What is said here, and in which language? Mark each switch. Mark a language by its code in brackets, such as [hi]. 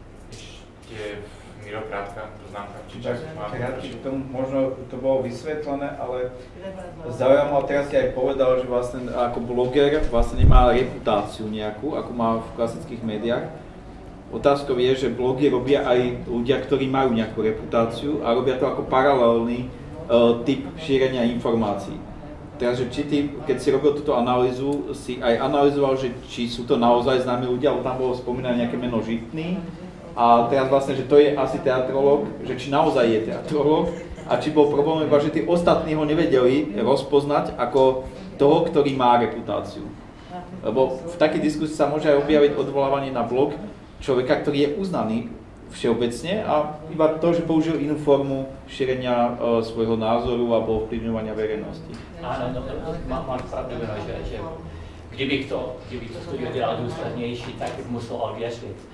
[sk] Ještě Miro, krátka poznámka. K tomu možno to bolo vysvetlené, ale zaujímavé, teraz si aj povedal, že vlastne ako bloger vlastne nemá reputáciu nejakú, ako má v klasických médiách. Otázkou je, že blogy robia aj ľudia, ktorí majú nejakú reputáciu a robia to ako paralelný typ šírenia informácií. Teraz, že či ty, keď si robil túto analýzu, si aj analyzoval, že či sú to naozaj známi ľudia, alebo tam bolo spomínané nejaké meno Žitný. A teraz vlastne, že to je asi teatrológ, že či naozaj je teatrológ a či bol problém iba, že tí ostatní ho nevedeli rozpoznať ako toho, ktorý má reputáciu. Lebo v takej diskusii sa môže aj objaviť odvolávanie na blog človeka, ktorý je uznaný všeobecne a iba to, že použil inú formu šírenia svojho názoru alebo ovplyvňovania verejnosti. [cs] Áno, máš pravdu, že kdyby to studio dělal důslednější, tak bych musel ověřit.